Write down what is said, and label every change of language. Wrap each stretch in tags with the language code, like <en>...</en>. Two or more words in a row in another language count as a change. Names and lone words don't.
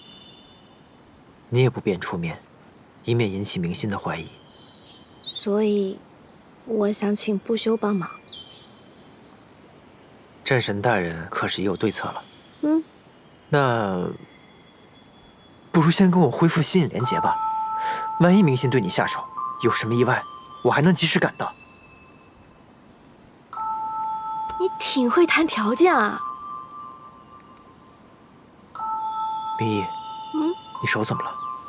<zh>你也不便出面，以免引起明心的懷疑。所以，我想請不休幫忙。戰神大人可是也有對策了。嗯，那不如先跟我恢復吸引連結吧。萬一明心對你下手，有什麼意外，我還能及時趕到。你挺會談條件啊。明義，你手怎麼了？</zh>